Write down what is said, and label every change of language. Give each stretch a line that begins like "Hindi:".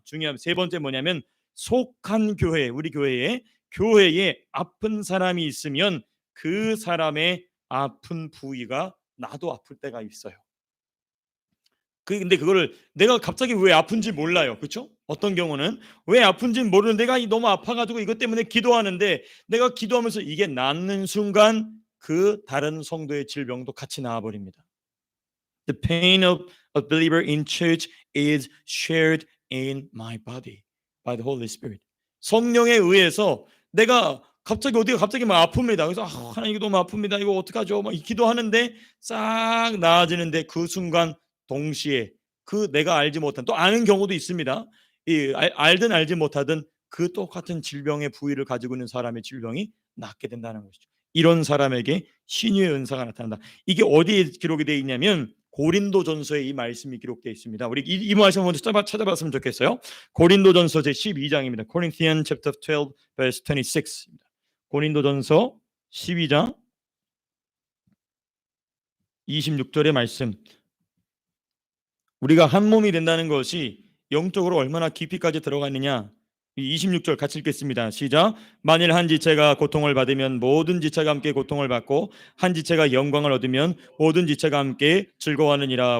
Korean: 중요한 세 번째 뭐냐면, 속한 교회, 우리 교회에 아픈 사람이 있으면 그 사람의 아픈 부위가 나도 아플 때가 있어요. 근데 그거를 내가 갑자기 왜 아픈지 몰라요. 그렇죠? 어떤 경우는 왜 아픈지 모르는, 내가 너무 아파가지고 이것 때문에 기도하는데, 내가 기도하면서 이게 낫는 순간 그 다른 성도의 질병도 같이 나와버립니다.
English: The pain of a believer in church is shared in my body by the Holy Spirit.
Korean: 성령에 의해서 내가 갑자기 어디가 갑자기 막 아픕니다. 그래서 하나님 이거 너무 아픕니다. 이거 어떡하죠? 막 기도하는데 싹 나아지는데 그 순간 동시에 그 내가 알지 못한 또 아는 경우도 있습니다. 알든 알지 못하든 그 똑같은 질병의 부위를 가지고 있는 사람의 질병이 낫게 된다는 것이죠. 이런 사람에게 신유의 은사가 나타난다. 이게 어디에 기록이 되어 있냐면 고린도전서에 이 말씀이 기록되어 있습니다. 우리 이 말씀 먼저 찾아봤으면 좋겠어요. 고린도전서 제 12장입니다.
English: Corinthians chapter 12 verse 26입니다.
Korean: 고린도전서 12장 26절의 말씀. 우리가 한 몸이 된다는 것이 영적으로 얼마나 깊이까지 들어갔느냐. 26절 같이 읽겠습니다. 시작. 만일 한 지체가 고통을 받으면 모든 지체가 함께 고통을 받고 한 지체가 영광을 얻으면 모든 지체가 함께 즐거워하느니라.